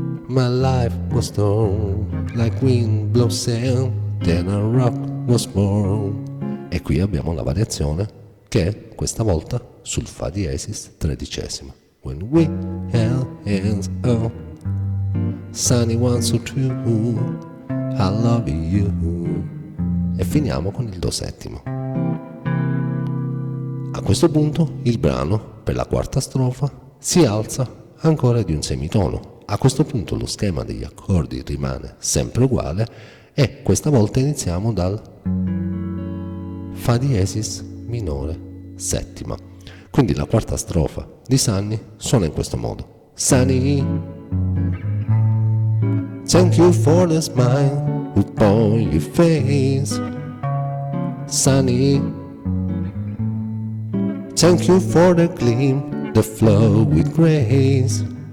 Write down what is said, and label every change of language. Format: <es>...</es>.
<en>My life was torn like wind blows sand, then a rock was born.</en> <it>E qui abbiamo la variazione che è questa volta sul Fa diesis tredicesima.</it> <en>When we held hands, oh, sunny one so true, I love you.</en> <it>E finiamo con il Do settimo. A questo punto il brano, per la quarta strofa, si alza ancora di un semitono. A questo punto lo schema degli accordi rimane sempre uguale e questa volta iniziamo dal Fa diesis minore settima. Quindi la quarta strofa di Sunny suona in questo modo.</it> <en>Sunny, thank you for the smile upon your face. Sunny, thank you for the gleam, the flow with grace.</en>